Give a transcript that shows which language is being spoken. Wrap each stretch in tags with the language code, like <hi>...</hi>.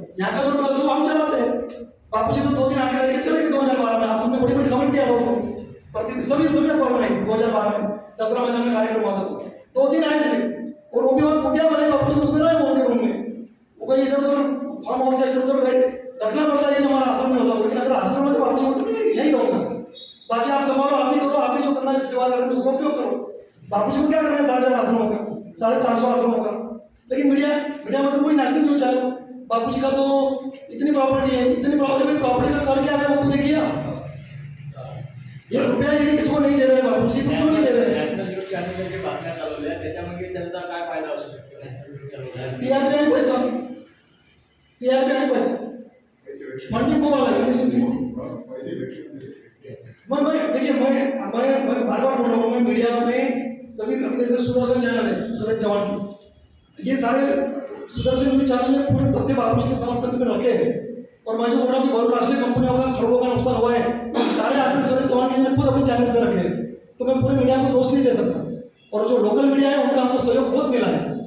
<hi>यहाँ का जो ट्रस्ट हम चलाते हैं, बापू जी तो 2 दिन आगे रह के चले गए 2012 में, आप सबने बड़ी बड़ी खबर दिया दोस्तों, सभी अखबार में 2012 में दसरा मैदान में कार्यक्रम हुआ था, 2 दिन आए थे और वो भी वहाँ कुटिया बनाई, बापू जी उसमें रहे उनके रूम में, वो कहीं इधर उधर फार्म हाउस से इधर उधर रहे, रखना पड़ता है, ये हमारा आश्रम में होता है, लेकिन अगर आश्रम में तो बापू जी बोलते यही रहूंगा, बाकी आप संभालो, आप भी करो, आप भी जो करना है सेवा करना उसका उपयोग करो। बापू जी को क्या करना है 450 आश्रमों का, 450 आश्रमों का, लेकिन मीडिया में तो कोई नेशनल न्यूज चैनल, बापू जी का तो इतनी प्रॉपर्टी है, इतनी प्रॉपर्टी का कर क्या है वो तो देखिए, ये रुपया यदि किसको नहीं दे रहे बापू जी तो क्यों नहीं दे रहे?</hi> <mr>नॅशनल न्यूज चॅनलचे बातम्या चालवल्या त्याच्यामध्ये त्यांचा काय फायदा असू शकतो? नॅशनल न्यूज चॅनल टीआरपी आणि पैसा</mr> <hi>मंडी को वाला है मैं देखिए मैं बार बार बोल रहा हूँ, मैं मीडिया में सभी अभी जैसे सुदर्शन चैनल है सूरज चौहान की, ये सारे सुदर्शन न्यूज चैनल में पूरे तथ्य बापू जी के समर्थन में रखे हैं, और मैं जो बोल रहा हूँ कि बहुराष्ट्रीय कंपनियों का खरबों का नुकसान हुआ है, सारे आंकड़े सूरज चौहान जी ने खुद अपने चैनल से रखे हैं, तो मैं पूरे मीडिया को दोष नहीं दे सकता, और जो लोकल मीडिया है उनका हमको सहयोग बहुत मिला है।</hi>